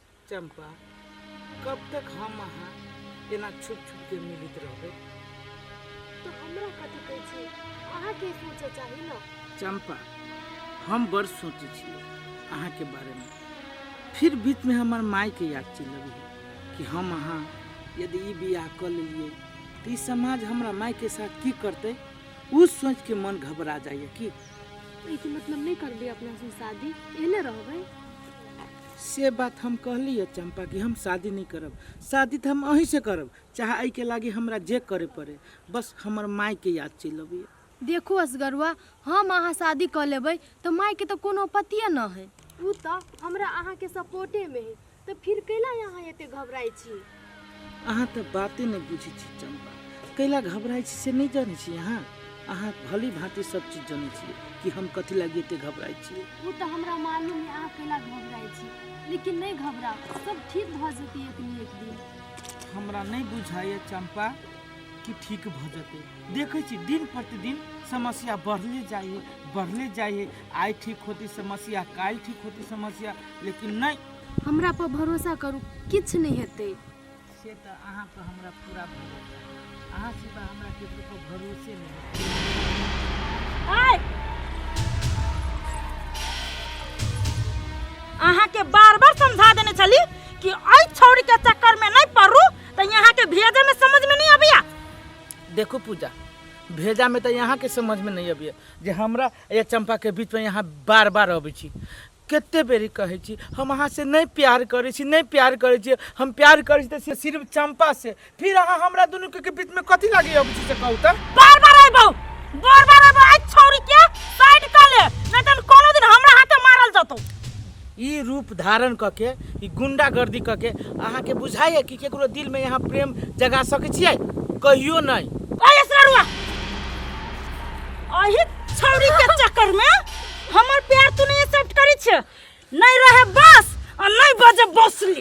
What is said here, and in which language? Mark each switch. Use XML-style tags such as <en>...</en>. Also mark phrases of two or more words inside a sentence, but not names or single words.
<mai>चंपा कब तक हम अहाँ एना छुप छुप के मिलित रहबे? तो हमरा कथी कहै छी अहाँ के सोचे चाही न। चंपा हम बड़ सोचे छी अहाँ के बारे में, फिर बीच में हमार माई के याद चिलबी है कि हम अहाँ यदि ई बियाह कर लिए तो समाज हमरा माई के साथ की करते, उस सोच के मन घबरा जाइए कि इके मतलब नहीं करबे अपना से शादी, एने रहबे। से बात हम कहली है चंपा कि हम शादी नहीं करब, शादी तो हम अहीं से करब, चाहे आई के लागे हमरा जे करे पड़े, बस हमर माई के याद चिलबी। देखो असगरुआ, हम अहाँ शादी कर लेबै तो माई के तो कोनो पतिये न है। उ तो हमरा अहाँ के सपोर्टे में है, तो फिर कैला यहाँ एते घबराई छी? अहाँ तो बातें नहीं बुझी छी चंपा, कैला घबराई छी से नहीं जाने छी। अहाँ भली भांति सब चीज जाने छी कि हम कथी लगी एते घबराई छी। वो तो हमरा मालूम है अहाँ कैला घबराई छी, लेकिन नहीं घबरा, सब ठीक भ जते एक दिन। हमरा नहीं बुझाइए चंपा कि ठीक भ जते। देखे छी दिन प्रतिदिन समस्या बढ़ले जाइए। आई ठीक होती समस्या, काल ठीक होती समस्या, लेकिन नहीं। हमरा पर भरोसा करू, किछ नहीं हेते। से तो अहाँ पर हमरा पूरा भरोसा, अहाँ सिवा हमरा केकरो पर भरोसे नहीं। अहाँ के बार बार समझा देने चली कि आई छौरी के चक्कर में नहीं पड़ू, तो यहाँ के भेजे में समझ में नहीं आबिया। देखो पूजा, भेजा में तो यहाँ के समझ में नहीं अबिया जे हमरा या चंपा के बीच में यहाँ बार बार अबै छी। कितने बेरी कहे छी हम अहाँ से नहीं प्यार करे छी, नहीं प्यार करे छी, हम प्यार करे छी सिर्फ चंपा से, फिर अहाँ हमरा दोनों के बीच में कथी लागे अबै छी से कहू त? बार बार आइबो आई छौरी के साइड कर ले, नहीं तो कोनो दिन हमरा हाथे मारल जतो। ई रूप धारण करके, ई गुंडागर्दी करके अहाँ के बुझाइए कि केकरो दिल में यहाँ प्रेम जगा सके छियै? कहियो नहीं। ओए सरुआ, अही छौरी के चक्कर में हमर प्यार तू नहीं एक्सेप्ट करी छ, नहीं रहे बस और नहीं बजे बसली।</mai>